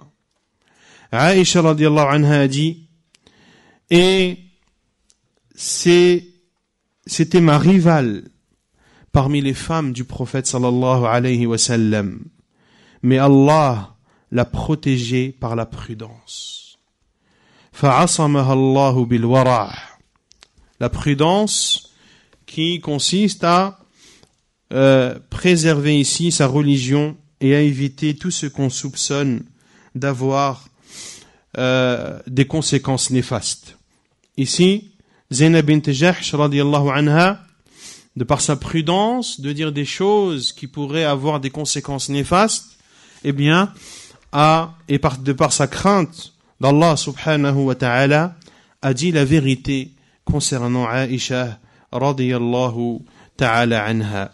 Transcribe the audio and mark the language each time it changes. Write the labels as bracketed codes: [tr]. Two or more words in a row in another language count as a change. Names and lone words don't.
[fr] Aïcha [ar] رضي الله عنها [fr] a dit, et c'était ma rivale parmi les femmes du prophète [ar] صلى الله عليه وسلم, [fr] mais Allah l'a protégée par la prudence. [ar] فعصمها الله بالورع'. [fr] La prudence qui consiste à préserver ici sa religion et à éviter tout ce qu'on soupçonne d'avoir des conséquences néfastes. Ici, Zaynab bint Jahsh [ar] رضي الله عنها [fr] de par sa prudence, de dire des choses qui pourraient avoir des conséquences néfastes, eh bien, de par sa crainte d'Allah [ar] سبحانه وتعالى, [fr] a dit la vérité concernant Aïcha [ar] رضي الله تعالى عنها.